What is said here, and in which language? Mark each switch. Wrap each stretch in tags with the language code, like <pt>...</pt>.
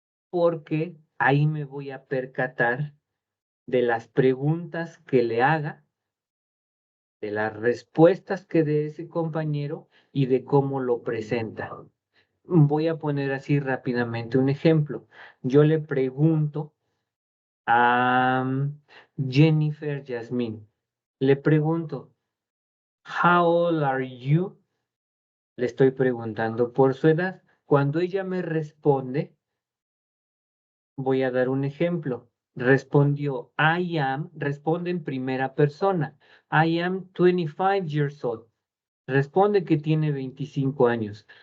<es>Porque ahí me voy a percatar de las preguntas que le haga de las respuestas que dé ese compañero y de cómo lo presenta. Voy a poner así rápidamente un ejemplo. Yo le pregunto a Jennifer Yasmín. Le pregunto,</es> <en>How old are you?</en> <es>Le estoy preguntando por su edad. Cuando ella me responde, voy a dar un ejemplo. Respondió, responde en primera persona.</es> <en>I am 25 years old.</en> <es>Responde que tiene 25 años.</es>